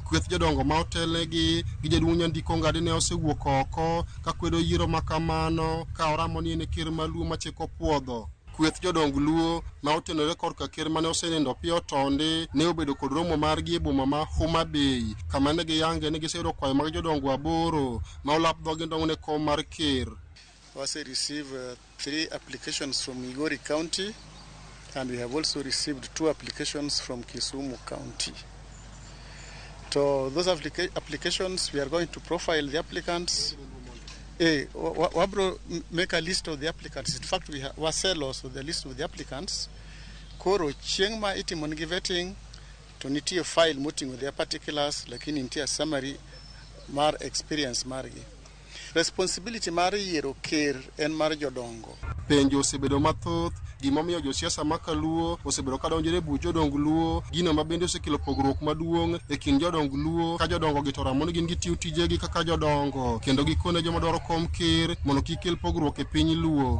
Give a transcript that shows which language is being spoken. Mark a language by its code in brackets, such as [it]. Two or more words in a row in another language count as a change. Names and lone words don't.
[luo] Kweth jodongo ma otelnegi gi jaduong' Nyandiko Ngadi ne osewuok oko ka kwedo yiero makamano ka oramo ni en ker ma Luo machiko puodho. Kweth jodong Luo ma otenore korka ker mane osenindo piyo tonde ne obedo kod romo margi e boma ma Homa Bay kama ne giyange ni giseyudo kwayo mag jodongo aboro ma olap dhogi ndong' ne kom mar ker. [en] We received 3 applications from Migori County, and we have also received 2 applications from Kisumu County. So those applications, we are going to profile the applicants. Wabro make a list of the applicants. In fact, we sell also the list of the applicants. [luo] Koro chiengma itimongi vetting to nitie file muting [en] with their particulars, [luo] lakini nitie summary mar experience margi. Responsibility mar yiero ker en mar jodongo. Penjo osebedo mathoth gimomiyo josiasa ma Luo osebedo ka donjore buch jodong Luo, gino ma bende osekelo pogruok maduong' e kind jodong Luo ka jodongo gi to ramon gin gitiyo tijegi kaka jodongo kendo gikone joma dwaro kom ker mondo kik kel pogruok e piny Luo.